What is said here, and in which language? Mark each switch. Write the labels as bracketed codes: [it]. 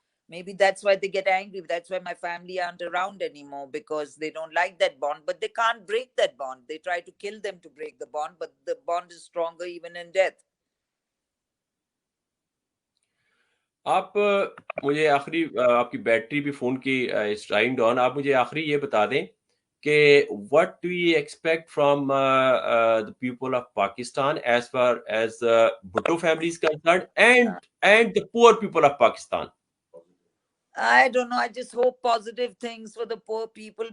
[en] Maybe that's why they get angry. That's why my family aren't around anymore, because they don't like that bond. But they can't break that bond. They try to kill them to break the bond, but the bond is stronger even in death. [ur] آپ مجھے آخری آپ کی battery بھی phone کی time down. آپ مجھے آخری یہ بتا دیں کہ [en] what do you expect from the people of Pakistan as far as Bhutto family is concerned and the poor people of Pakistan? I don't know. I just hope positive things for the poor people.